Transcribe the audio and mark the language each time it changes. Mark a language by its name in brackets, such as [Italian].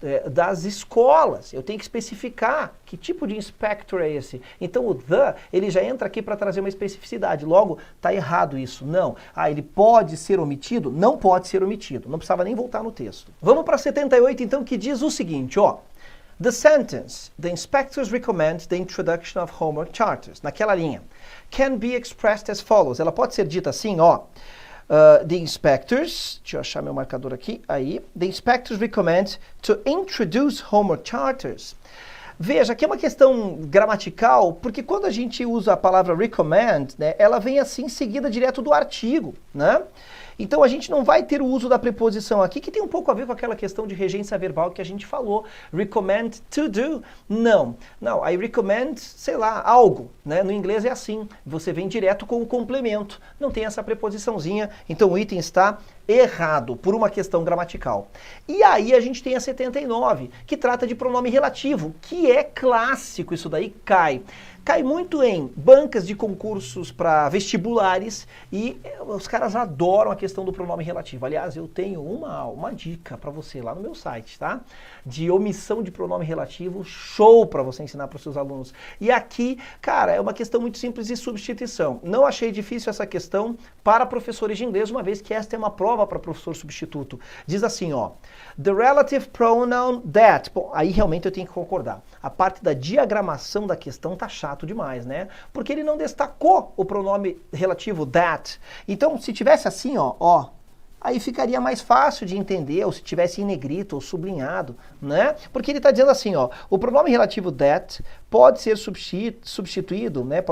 [Portuguese] das escolas. Eu tenho que especificar que tipo de inspector é esse. Então o the, ele já entra aqui para trazer uma especificidade. Logo, está errado isso. Não. Ele pode ser omitido? Não pode ser omitido. Não precisava nem voltar no texto. Vamos para 78 então, que diz o seguinte, ó. [English] The sentence, the inspectors recommend the introduction of homework charters. [Portuguese] Naquela linha. [English] Can be expressed as follows. [Portuguese] Ela pode ser dita assim, ó. [English] The inspectors, [Portuguese] deixa eu achar meu marcador aqui, aí. [English] The inspectors recommend to introduce homework charters. [Portuguese] Veja, aqui é uma questão gramatical, porque quando a gente usa a palavra recommend, né, ela vem assim seguida direto do artigo, né? Então a gente não vai ter o uso da preposição aqui, que tem um pouco a ver com aquela questão de regência verbal que a gente falou. [English] Recommend to do. [Portuguese] Não. [English] I recommend, [Portuguese] sei lá, algo. Né? No inglês é assim. Você vem direto com o complemento. Não tem essa preposiçãozinha. Então o item está errado, por uma questão gramatical. E aí a gente tem a 79, que trata de pronome relativo, que é clássico, isso daí cai. Cai muito em bancas de concursos para vestibulares e os caras adoram a questão do pronome relativo. Aliás, eu tenho uma dica para você lá no meu site, tá? De omissão de pronome relativo, show para você ensinar para os seus alunos. E aqui, cara, é uma questão muito simples de substituição. Não achei difícil essa questão para professores de inglês, uma vez que esta é uma prova para professor substituto. Diz assim, ó, [English] the relative pronoun that. [Portuguese] Bom, aí realmente eu tenho que concordar. A parte da diagramação da questão tá chato demais, né? Porque ele não destacou o pronome relativo that. Então, se tivesse assim, ó, aí ficaria mais fácil de entender, ou se tivesse em negrito ou sublinhado, né? Porque ele está dizendo assim, ó, o pronome relativo that pode ser substituído, né?